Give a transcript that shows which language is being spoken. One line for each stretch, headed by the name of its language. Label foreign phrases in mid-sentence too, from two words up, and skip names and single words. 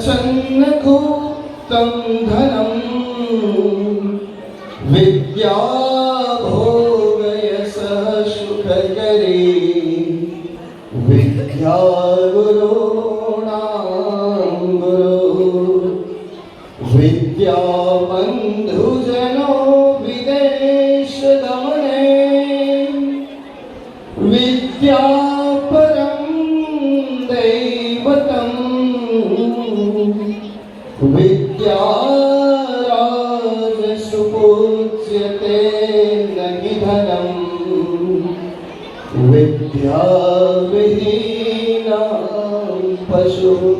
Sanskrit: છન્નઘૂતમ ધનમ વિદ્યા ભોગયસ સુખકરી વિદ્યા ગુરુણામ ગુરુ વિદ્યા બંધુજનો વિદેશ ગમને વિદ્યા પરમ दैवतम विद्याराज सुपूज्यते नहीं धनम विद्या विहीना पशु.